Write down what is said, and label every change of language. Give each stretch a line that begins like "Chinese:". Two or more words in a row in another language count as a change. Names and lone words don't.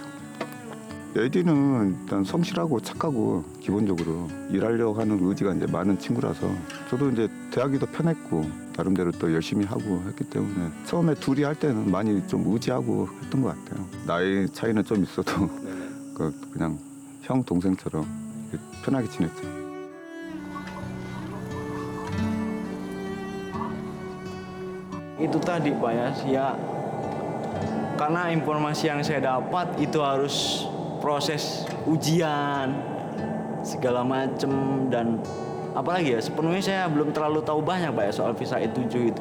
Korean: 에디는 일단 성실하고 착하고 기본적으로 일하려고 하는 의지가 이제 많은 친구라서 저도 이제 대하기도 편했고 나름대로 또 열심히 하고 했기 때문에 처음에 둘이 할 때는 많이 좀 의지하고 했던 것 같아요. 나이 차이는 좀 있어도 그냥 형 동생처럼 편하게 지냈죠.
Indonesian: Itu tadi Pak ya, karena informasi yang saya dapat itu harus proses ujian segala macem dan apalagi ya sepenuhnya saya belum terlalu tahu banyak Pak ya soal visa E7 itu.